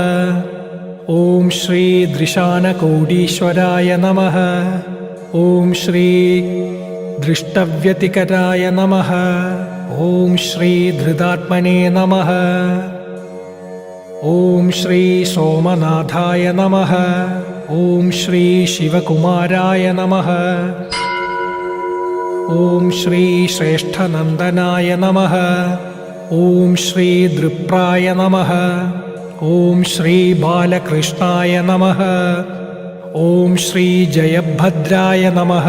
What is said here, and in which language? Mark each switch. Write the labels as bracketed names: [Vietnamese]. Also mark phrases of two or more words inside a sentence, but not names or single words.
[Sanskrit] ॐ श्री दृशानकोडीश्वराय नमः। ॐ श्री दृष्टव्यतिकराय नमः। ॐ श्री धृतात्मने नमः। ॐ श्री सोमनाथाय नमः। ഓം ശ്രീ ശിവകുമാരായ നമഃ. ഓം ശ്രീ ശ്രേഷ്ഠനന്ദനായ നമഃ. ഓം ശ്രീ ദൃപ്രായ നമഃ. ഓം ശ്രീ ബാലകൃഷ്ണായ നമഃ. ഓം ശ്രീ ജയഭദ്രായ നമഃ.